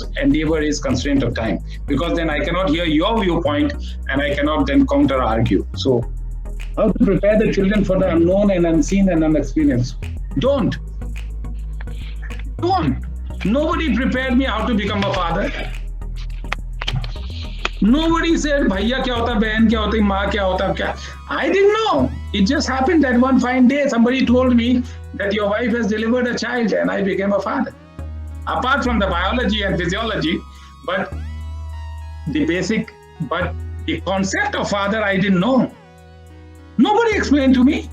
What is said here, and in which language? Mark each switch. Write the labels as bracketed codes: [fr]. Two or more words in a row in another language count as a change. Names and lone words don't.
[en] Endeavor is constraint of time, because then I cannot hear your viewpoint and I cannot then counter argue. So how to prepare the children for the unknown and unseen and unexperienced? Don't. Nobody prepared me how to become a father. Nobody said, [hi] भैया क्या होता, बहन क्या होता, माँ क्या होता, क्या. [en] I didn't know. It just happened that one fine day somebody told me that your wife has delivered a child, and I became a father. Apart from the biology and physiology, but the concept of father I didn't know. Nobody explained to me.